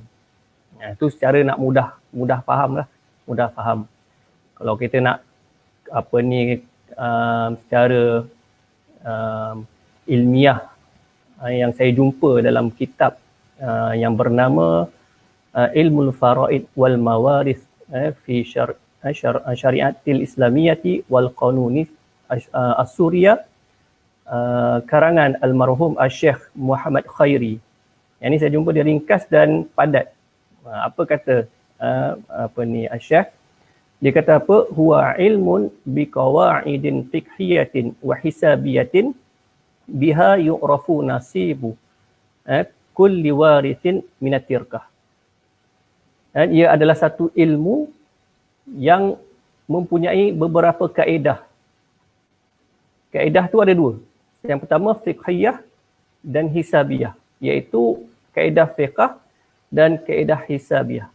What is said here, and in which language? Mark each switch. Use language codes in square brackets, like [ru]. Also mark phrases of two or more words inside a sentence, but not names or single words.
[ms] Itu secara nak mudah faham lah, mudah faham. Kalau kita nak secara ilmiah yang saya jumpa dalam kitab yang bernama Ilmul Faraid wal Mawaris fi Syariatil Islamiyati wal Qanuni As-Suriyah, karangan almarhum Syekh Muhammad Khairi. Yang ni saya jumpa dia ringkas dan padat. Apa kata Syekh? Dia kata apa? [ar] هو علم بقواعد فقهية وحسابية بها يعرف نصيب كل وارث من التركة. [ms] Ia adalah satu ilmu yang mempunyai beberapa kaedah. Kaedah tu ada dua. Yang pertama fiqhiyah dan hisabiyah, iaitu kaedah fiqh dan kaedah hisabiyah.